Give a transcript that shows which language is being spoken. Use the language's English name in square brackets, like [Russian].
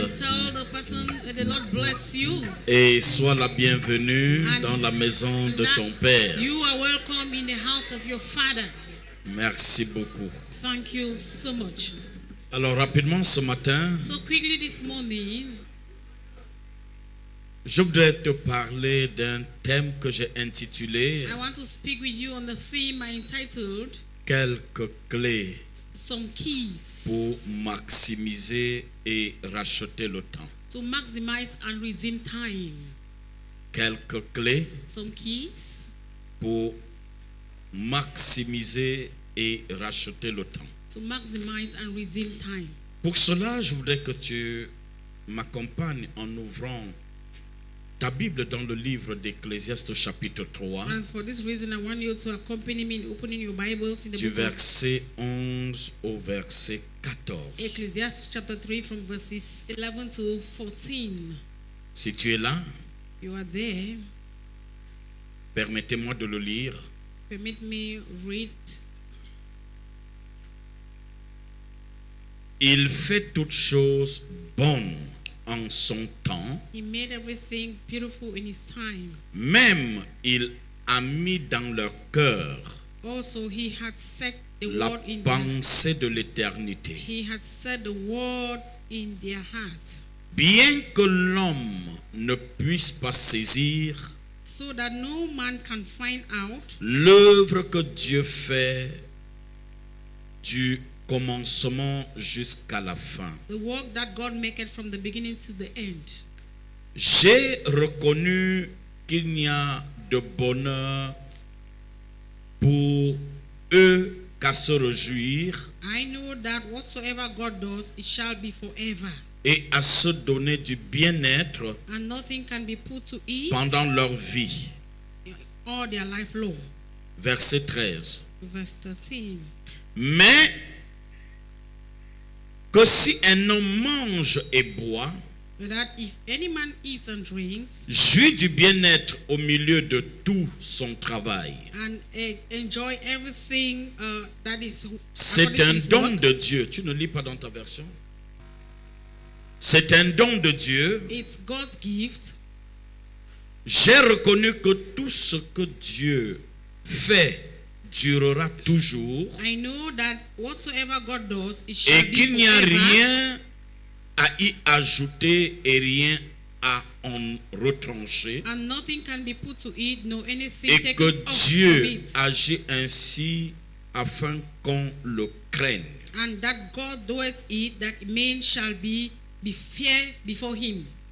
[English] And tell the person that the Lord bless you. [French] Et sois la bienvenue dans la maison de ton Père. [English] You are welcome in the house of your Father. [French] Merci beaucoup. [English] Thank you so much. [French] Alors rapidement ce matin, [English] So quickly this morning, [French] je voudrais te parler d'un thème que j'ai intitulé [English] I want to speak with you on the theme I entitled [French] Quelques clés [English] Some Keys [French] pour maximiser et racheter le temps. [English] to maximize and redeem time. [French] Quelques clés [English] Some keys [French] pour maximiser et racheter le temps. [English] to maximize and redeem time. [French] Pour cela, je voudrais que tu m'accompagnes en ouvrant ta Bible dans le livre d'Ecclésiaste chapitre 3, [English] And for this reason, I want you to accompany me in opening your Bibles in the [French] du [English] book of [French] verset 11 au verset 14. [English] Ecclesiastes chapter 3 from verses 11 to 14. [French] Si tu es là, [English] You are there. [French] permettez-moi de le lire. [English] Permit me read. [French] Il fait toutes choses bonnes en son temps, [English] He made everything beautiful in his time. [French] même il a mis dans leur cœur [English] Also, he had set the [French] la [English] word in their, [French] pensée de l'éternité. [English] he had set the word in their hearts, [French] Bien que l'homme ne puisse pas saisir [English] so that no man can find out [French] l'œuvre que Dieu fait du commencement jusqu'à la fin. [English] the work that God maketh from the beginning to the end. [French] J'ai reconnu qu'il n'y a de bonheur pour eux qu'à se réjouir [English] I know that whatsoever God does, it shall be forever, [French] et à se donner du bien-être [English] and nothing can be put to eat [French] pendant leur vie. [English] all their life long. [French] Verset 13. [English] Verse 13. [French] Mais que si un homme mange et boit, [English] That if any man eats and drinks [French] jouit du bien-être au milieu de tout son travail, [English] and enjoy everything that is [French] c'est [English] according to [French] un [English] his [French] don [English] work, [French] de Dieu. Tu ne lis pas dans ta version? C'est un don de Dieu. [English] it's God's gift. [French] J'ai reconnu que tout ce que Dieu fait durera toujours [English] I know that whatsoever God does, it shall [French] et [English] be [French] qu'il n'y a [English] forever, [French] rien à y ajouter et rien à en retrancher, [English] and nothing can be put to it, no anything [French] et [English] taken [French] que [English] off from [French] Dieu [English] it, [French] agit ainsi afin qu'on le craigne. [English] and that God doeth it, that men shall be fear before him.